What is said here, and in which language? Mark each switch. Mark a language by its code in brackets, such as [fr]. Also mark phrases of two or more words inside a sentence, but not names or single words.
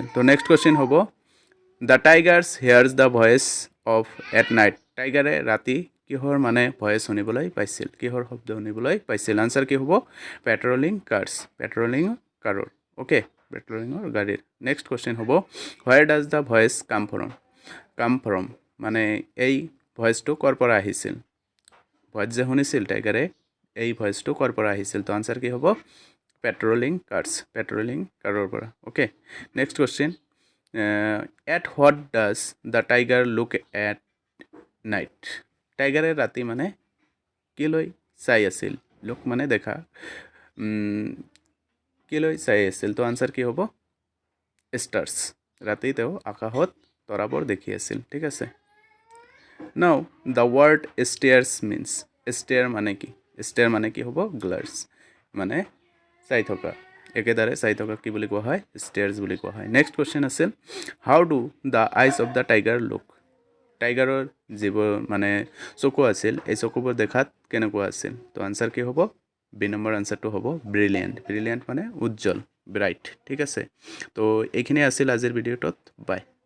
[en] তো next question হ'ব the tigers hears the voice of at night? [as] টাইগাৰে ৰাতি কিহৰ মানে ভয়েস শুনিবলৈ পাইছিল কিহৰ শব্দ শুনিবলৈ পাইছিল আনসাৰ কি হ'ব [en] patrolling cars patrolling car [as] ওকে পেট্ৰলিংৰ গাড়ীৰ [en] next question [as] হ'ব [en] where does the voice come from [as] মানে এই ভয়েসটো কৰ পৰা আহিছিল ভয়েস যে শুনিছিল টাইগাৰে এই ভয়েসটো কৰ পৰা আহিছিল তো আনসাৰ কি হ'ব [en] patrolling car [as] পৰা ওকে [en] next question at what does the tiger look at night [as] টাইগাৰে ৰাতি মানে কি লৈ চাই আছিল লোক মানে দেখা কি লৈ চাই আছিল তো আনসাৰ কি হ'ব stars ৰাতি তেওঁ আকাশত তৰাবোৰ দেখি আছিল ঠিক আছে [en] now the word stairs means stair [as] মানে কি হ'ব glass মানে চাই থকা একেদাৰে চাই থকা কি বুলি কোৱা হয় stairs বুলি কোৱা হয় [en] next question [as] আছিল [en] how do the eyes of the tiger look [as] টাইগাৰৰ যিবোৰ মানে চকু আছিল এই চকুবোৰ দেখাত কেনেকুৱা আছিল তো আনসাৰ কি হ'ব বি নম্বৰ আনসাৰটো হ'ব ব্ৰিলিয়েন্ট মানে উজ্জ্বল ব্ৰাইট ঠিক আছে তো এইখিনি আছিল আজিৰ ভিডিঅ'টোত বাই